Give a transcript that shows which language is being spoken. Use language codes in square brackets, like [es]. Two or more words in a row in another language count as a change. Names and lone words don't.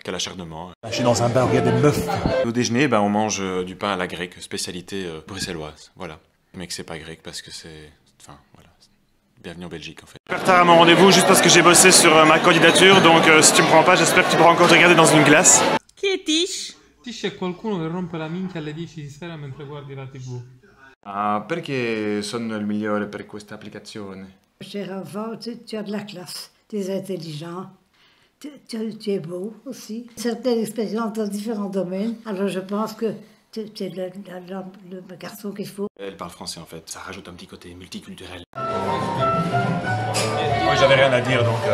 [fr] Quel acharnement. Je suis dans un bar où il y a des meufs. Au déjeuner, on mange du pain à la grecque, spécialité bruxelloise, voilà. Mais que c'est pas grec parce que c'est... Enfin, voilà. Bienvenue en Belgique en fait. Je suis tard à mon rendez-vous juste parce que j'ai bossé sur ma candidature, donc si tu me prends pas, j'espère que tu pourras encore te regarder dans une glace. [it] Chi è Tish? Tish è qualcuno che rompe la minchia alle 10 di sera mentre guardi la TV. Ah, perché sono il migliore per questa applicazione? [fr] Cher enfant, tu as de la classe, tu es intelligent, tu es beau aussi. Certaines expériences dans différents domaines, alors je pense que tu es le garçon qu'il faut. Elle parle français en fait, ça rajoute un petit côté multiculturel. Moi j'avais rien à dire donc...